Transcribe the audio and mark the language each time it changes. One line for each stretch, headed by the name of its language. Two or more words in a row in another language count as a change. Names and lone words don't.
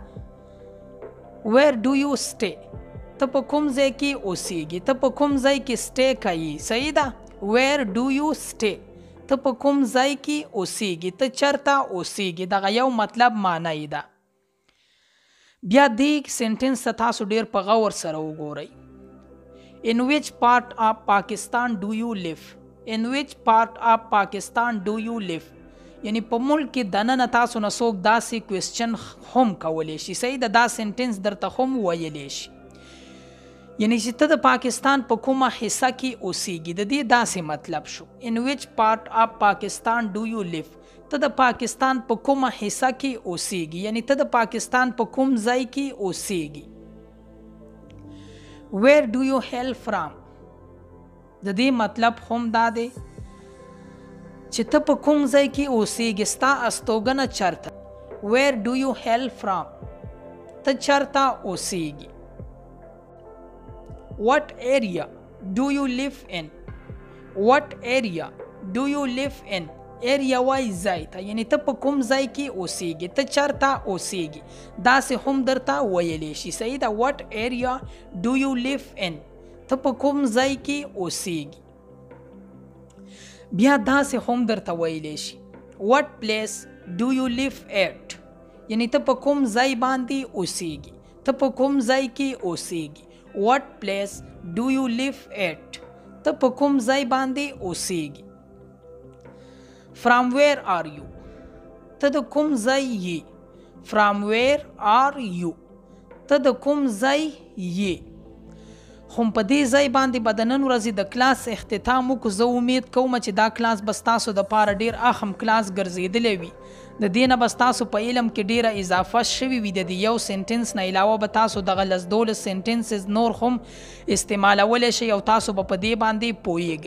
English: Where do you stay,
Pashto: ته په کوم ځای کې اوسیږي، ته په کوم ځای کې سټے کوي. صحیح ده؟
English: Where do you stay,
Pashto: ته په کوم ځای کې اوسیږي، ته چرته اوسیږي. دغه یو مطلب معنی ده. بیا دې سنټنس ته تاسو ډیر په غور سره وګورئ.
English: In which part of Pakistan do you live? In which part of Pakistan do you live?
Pashto: یعنی په ملک کې دننه تاسو نه څوک داسې کوېسچن هم کولی شي. صحیح ده؟ دا سنټنس درته هم ویلی شي یعنی چې ته د پاکستان په کومه حصه کې اوسیږي. د دې داسې مطلب شو.
English: In which part of Pakistan do you live?
Pashto: ته د پاکستان په کومه حصه کې اوسیږي یعنی ته د پاکستان په کوم ځای کې اوسیږي.
English: Where do you hail from?
Pashto: د دې مطلب هم دا دی چې ته په کوم ځای کې اوسېږې، ستا استوګنه چرته.
English: Where do you hail from؟
Pashto: ته چرته اوسېږې.
English: What area do you live in؟ What area do you live in؟
Pashto: ایریا وای ځای ته، یعنی ته په کوم ځای کې اوسېږې، ته چرته اوسېږې. داسې هم درته ویلی شي. صحیح ده.
English: What area do you live in؟
Pashto: ته په کوم ځای کې اوسېږې. بیا داسې هم درته ویلی شي
English: What place do you live at؟
Pashto: یعنی ته په کوم ځای باندې اوسېږې، ته په کوم ځای کې اوسېږې.
English: What place do you live at؟
Pashto: ته په کوم ځای باندې اوسېږې.
English: From where are you؟
Pashto: ته د کوم ځای یې.
English: From where are you؟
Pashto: ته د کوم ځای یې. خو په دې ځای باندې به د نن ورځې د کلاس اختتام وکړو. زه امید کوم چې دا کلاس به ستاسو دپاره ډېر اهم کلاس ګرځېدلی وي. د دې نه به ستاسو په علم کې ډېره اضافه شوي وي. د دې یو سنټنس نه علاوه به تاسو دغه 10-12 سنټنسز نور هم استعمالولی شئ او تاسو به په دې باندې پوهیږئ.